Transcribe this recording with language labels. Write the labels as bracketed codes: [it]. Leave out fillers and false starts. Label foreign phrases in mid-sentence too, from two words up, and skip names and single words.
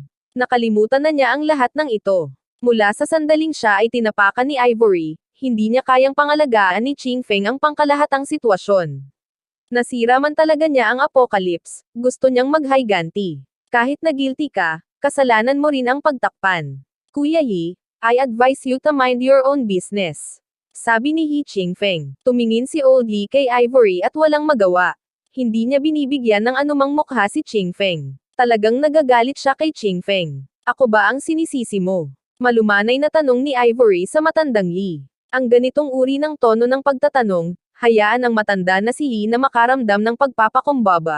[tl] Nakalimutan na niya ang lahat ng ito. Mula sa sandaling siya ay tinapakan ni Ivory, hindi niya kayang pangalagaan ni Qingfeng ang pangkalahatang sitwasyon. Nasira man talaga niya ang apocalypse, gusto niyang maghiganti. Kahit na guilty ka, kasalanan mo rin ang pagtakpan. [en] Kuya Yi, I advise you to mind your own business. [tl] Sabi ni He Qingfeng. Tumingin si Old Li kay Ivory at walang magawa. Hindi niya binibigyan ng anumang mukha si Qingfeng. Talagang nagagalit siya kay Qingfeng. Ako ba ang sinisisi mo? Malumanay na tanong ni Ivory sa matandang Li. Ang ganitong uri ng tono ng pagtatanong, hayaan ang matanda na si Li na makaramdam ng pagpapakumbaba.